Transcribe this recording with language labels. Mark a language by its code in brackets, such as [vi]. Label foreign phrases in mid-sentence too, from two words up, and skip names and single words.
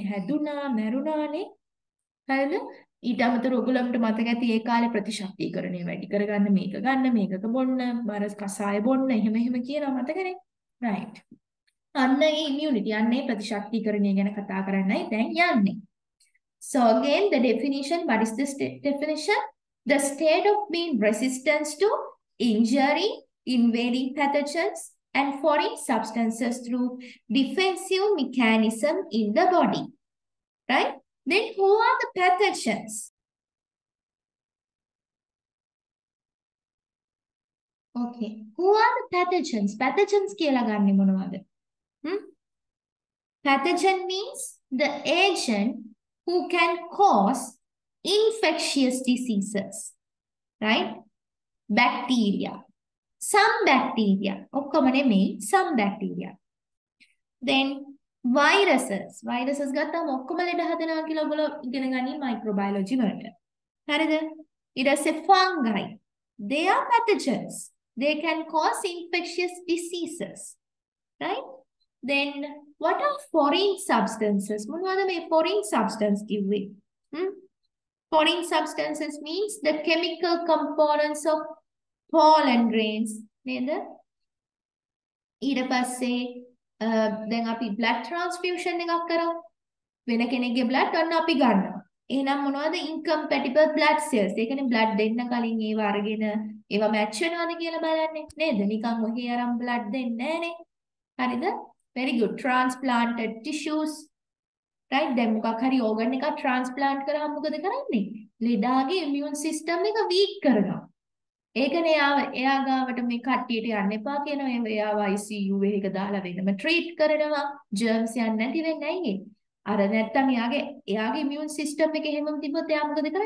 [si] හැදුනා, මැරුණානේ. හරිද? ඊට අමතරව ඔයගොල්ලන්ට මතක ඇති ඒ කාලේ ප්‍රතිශක්තිකරණය වැඩි කරගන්න මේක ගන්න, මේකක බොන්න, බර කසාය බොන්න, එහෙම කියනවා මතකනේ. right. අන්න ඒ immunity, අන්න ඒ ප්‍රතිශක්තිකරණය ගැන කතා කරන්නයි දැන් යන්නේ. [en] So again the definition, what is this definition? The state of being resistant to injury, invading pathogens, and foreign substances through defensive mechanism in the body. Right? Then who are the pathogens? Okay. Who are the pathogens? Pathogens [si] කියලා ගන්නෙ මොනවද? [en] Pathogen means the agent who can cause infectious diseases. Right? Bacteria. Some bacteria. [si] ඔක්කොම නෙමෙයි, [en] some bacteria. Then viruses. [si] Viruses ගත්තාම ඔක්කොම ලෙඩ හදනවා කියලා ඔයගොල්ලෝ ඉගෙන ගනි microbiology වලට. හරිද? ඊට පස්සේ [en] fungi. They are pathogens. They can cause infectious diseases. Right? Then what are foreign substances? [si] මොනවද මේ foreign substance කිව්වේ? [en] Foreign substances means the chemical components of pollen grains. [si] නේද? ඊට පස්සේ දැන් අපි [en] blood transfusion [si] එකක් කරමු. වෙන කෙනෙක්ගේ blood ඔන්න අපි ගන්නවා. එහෙනම් මොනවද [en] incompatible blood cells? [si] ඒ කියන්නේ blood දෙන්න කලින් ඒව අරගෙන ඒව match වෙනවද කියලා බලන්නේ නේද? නිකන් ඔහේ අරන් blood දෙන්නේ නැහනේ. හරිද? [en] Very good. Transplanted tissues. Right? [si] දැන් මොකක් හරි organ එකක් transplant කරාම මොකද කරන්නේ? ලෙඩාගේ [en] immune system [si] එක weak කරනවා. ඒකනේ එයා ගාවට මේ කට්ටියට යන්න එපා කියනවා. එයාව ICU එකක දාලා වෙනම treat කරනවා. germs යන්නේ නැති වෙන්නේ ඇයි? අර නැත්තම් එයාගේ [en] immune system [si] එක එහෙමම තිබ්බොත් එයා මොකද කරන්නේ?